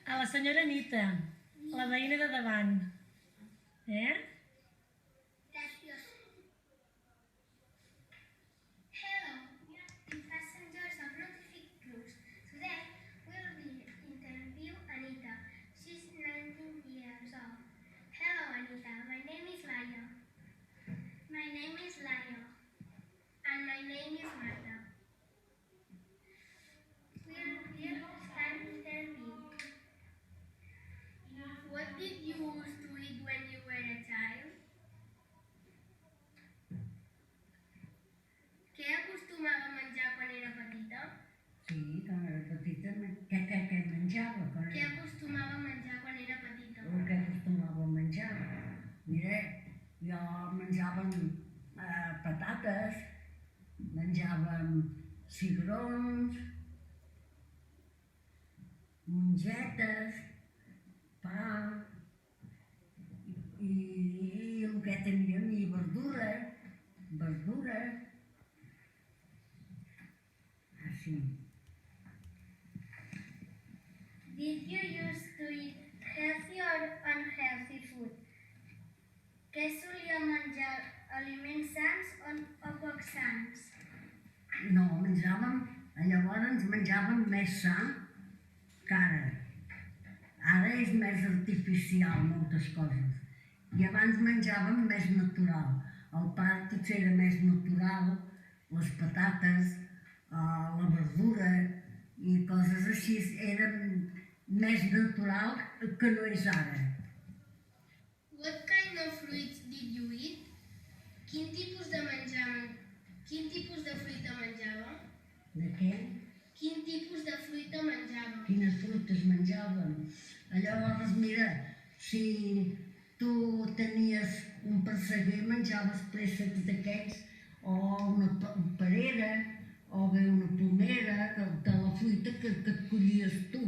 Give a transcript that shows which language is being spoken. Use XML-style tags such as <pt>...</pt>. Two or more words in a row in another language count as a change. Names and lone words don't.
<ca>A la senyora Anita, la veïna de davant. Gràcies.</ca> <en>Hello, dear passengers of Notific Cruise. Today we'll be interview Anita. She's 19 years old. Hello, Anita. My name is Laia. My name is Laia. And my name is Marta. We'll start interview. What did you used to eat when you were a child?</en> <ca>Què acostumava a menjar quan era petita? Sí, quan era petita, què menjava? Què acostumava a menjar quan era petita? Què acostumava a menjar? Mira, jo menjava patates, menjàvem cigrons, mongetes, pa, i el que teníem, i verdura, així.</ca> <en>Did you used to eat healthy or unhealthy food?</en> <ca>Què solia menjar? Aliments sans o poc sans? No, llavors menjàvem més sa que ara. Ara és més artificial moltes coses. I abans menjàvem més natural. El pa potser era més natural, les patates, la verdura i coses així eren més natural que no és ara.</ca> <en>What kind of fruits did you eat?</en> <ca>Quin tipus de fruita menjava? De què? Quin tipus de fruita menjava? Quines fruites menjàvem? Llavors, mira, si tu tenies un presseguer, menjaves préssecs d'aquests, o una perera, o bé una pomera, de la fruita que et collies tu.</ca>